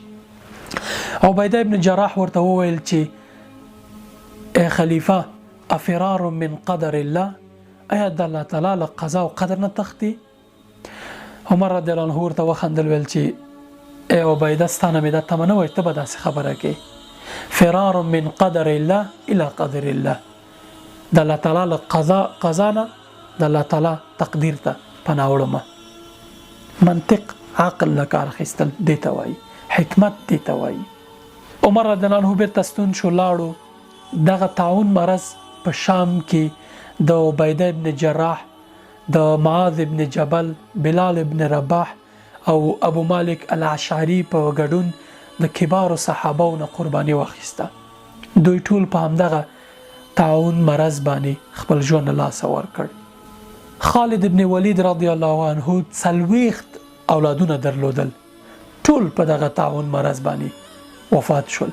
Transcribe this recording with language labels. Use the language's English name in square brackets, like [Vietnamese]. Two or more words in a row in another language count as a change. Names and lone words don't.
[Pashto] عبیده ابن جراح ورته وویل چې ای خلیفه، [Arabic] افرار من قدر الله، [Pashto] آیا د الله تعالی له قضا او قدر نه تښتي؟ عمر [Arabic] رضی الله عنه [Pashto] ورته وخندل، ویل چې ای عبیده، ستانه مې دا تمه نه وای ته به داسې خبره کوې. [Arabic] فرار من قدر الله الى قدر الله، [Pashto] د الله تعالی له قضا نه د الله تعالی تقدیر ته پناه وړم. منطق، عقل نه کار اخیستل دې ته وایي، حکمت دې ته وایي. عمر [Arabic] رضی الله عنه [Pashto] بیرته ستون شو، لاړو. دغه طاعون مرض په شام کې د عبیده ابن جراح، د معاذ ابن جبل، بلال ابن رباح او ابو مالک الاشعری په ګډون د کبارو صحابو نه قرباني واخیسته. دوی ټول په همدغه طاعون مرض باندې خپل ژوند له لاسه ورکړ. خالد ابن ولید [Arabic] رضی الله عنه [Pashto] 40 اولادونه درلودل، ټول په دغه طاعون مرض باندې وفات شول.